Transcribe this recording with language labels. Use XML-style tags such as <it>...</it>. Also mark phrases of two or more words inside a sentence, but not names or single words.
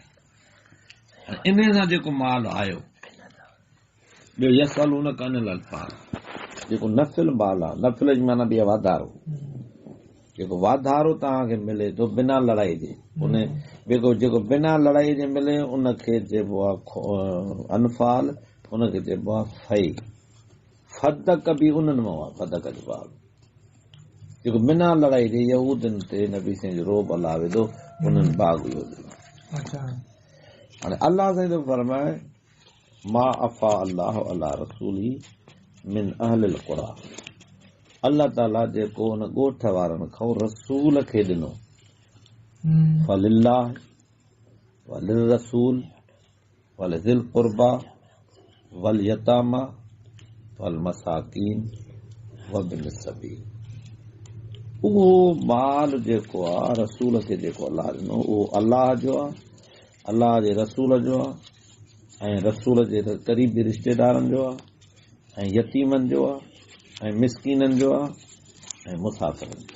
<sd>इन सां जेको माल आयो ॿियो</sd> <ar>يسألونك عن الأنفال,</ar> <sd>जेको नफ़िल माल आहे, नफ़िल जी माना बि आहे वाधारो, जेको वाधारो तव्हांखे मिले थो बिना लड़ाई जे, उन जेको बिना लड़ाई जे मिले उनखे चइबो आहे अनफ़ाल, उनखे चइबो आहे फै। फदक बि उन्हनि मां आहे, फदक जो बाब जेको बिना लड़ाई जे यहूदनि ते नबी साईं जो रोब अलाह विधो, उन्हनि बाग इहो ॾिनो। हाणे अलाह साईं थो फरमाए</sd> <ar>ما أفاء الله على رسوله من أهل القرى,</ar> <sd>अल्लाह ताला जेको उन ॻोठ वारनि खां रसूल खे ॾिनो,</sd> <ar>فلله وللرسول ولذي القربى واليتامى والمساكين وابن السبيل,</ar> <sd>उहो माल जेको आहे रसूल खे जेको अलाह ॾिनो उहो अलाह जो आहे, अलाह जे रसूल जो आहे, ऐं रसूल जे क़रीबी रिश्तेदारनि जो आहे, ऐं यतीमनि जो आहे, ऐं मिसकीननि जो आहे, ऐं मुसाफ़िरनि जो।</sd>